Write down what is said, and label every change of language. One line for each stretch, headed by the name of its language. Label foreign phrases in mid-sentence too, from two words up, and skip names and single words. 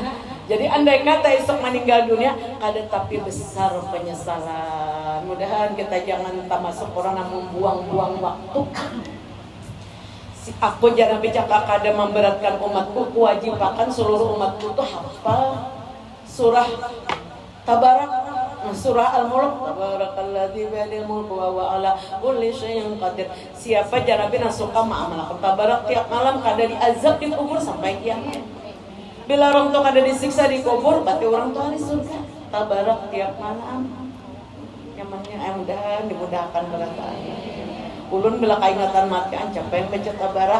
Banjar: Jadi andai kata esok meninggal dunia kada tapi besar penyesalan. Mudahan kita jangan termasuk orang yang membuang-buang waktu. Aku jangan bicara kada memberatkan umatku, kewajibakan seluruh umatku tuh hafal surah Tabarak, surah Al-Mulk,
Arabic: تبارك الذي بيده الملك وهو على كل شيء قدير.
Banjar: Siapa jarabi yang suka mengamalkan Tabarak tiap malam kada diazab di kubur sampai kiamat. Bila orang tua kada disiksa di kubur, berarti orang tua di surga. Tabarak tiap malam. Nyamannya mudah dimudahkan berkatnya. Ulun bila keingatan mati ancap pengen baca Tabarak.